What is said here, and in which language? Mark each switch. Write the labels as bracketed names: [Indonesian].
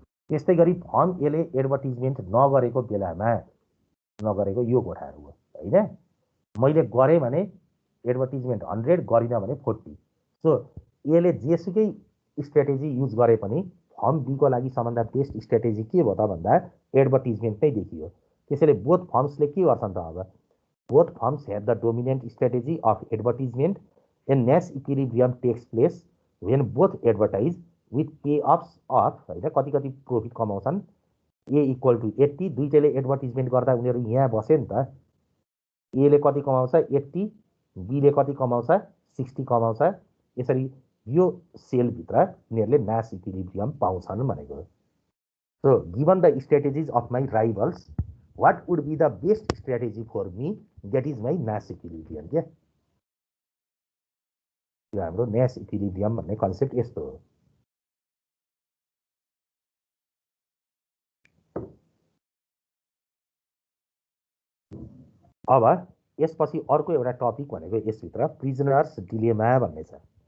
[Nepali] त्यस्तै गरी फर्म एले एडभर्टिजमेन्ट नगरेको बेलामा, नगरेको यो कोठाहरू हो होइन, मैले गरेँ भने एडभर्टिजमेन्ट 100, गरिनँ भने 40। सो एले जेसुकै स्ट्र्याटेजी युज गरे पनि फर्म बीको लागि सबभन्दा बेस्ट स्ट्र्याटेजी के भयो त भन्दा एडभर्टिजमेन्ट नै देखियो। त्यसैले बोथ फर्म्सले के गर्छन् त, अब [English] both firms have the dominant strategy of advertisement. A Nash equilibrium takes place when both advertise with payoffs of, [Nepali] होइन, कति कति प्रॉफिट कमाउँछन्, ए इक्वल टु 80, दुईटैले एडभर्टिजमेन्ट गर्दा उनीहरू यहाँ बसे नि त, एले कति कमाउँछ 80, बीले कति कमाउँछ 60 कमाउँछ। यसरी यो सेलभित्र उनीहरूले नाश इक्विलिब्रियम पाउँछन् भनेको। [English] So given the strategies of my rivals, what would be the best strategy for me, that is my Nash equilibrium क्या। [Nepali] यो हाम्रो Nash equilibrium भन्ने कन्सेप्ट यस्तो हो। अब यसपछि अर्को एउटा टपिक भनेको यसभित्र प्रिजनर्स डिलेमा भन्ने छ।